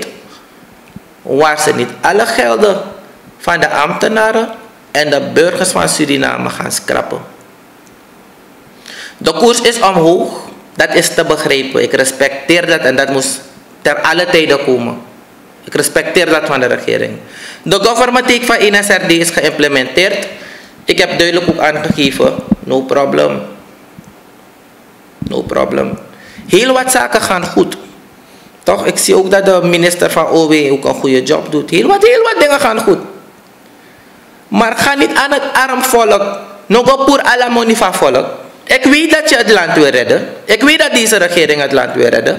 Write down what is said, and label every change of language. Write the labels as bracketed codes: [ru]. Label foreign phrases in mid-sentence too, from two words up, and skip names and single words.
[nl] Waar ze niet alle gelden van de ambtenaren en de burgers van Suriname gaan schrappen. De koers is omhoog, dat is te begrijpen. Ik respecteer dat en dat moest ter alle tijden komen. Ik respecteer dat van de regering. De [en] government take [nl] van NSRD is geïmplementeerd. Ik heb duidelijk ook aangegeven, [en] no problem. [nl] Heel wat zaken gaan goed. Toch, ik zie ook dat de minister van OW ook een goede job doet. Heel wat dingen gaan goed. Maar ga niet aan het arm volk, nog voor alle money van volk. Ik weet dat je het land wil redden. Ik weet dat deze regering het land wil redden.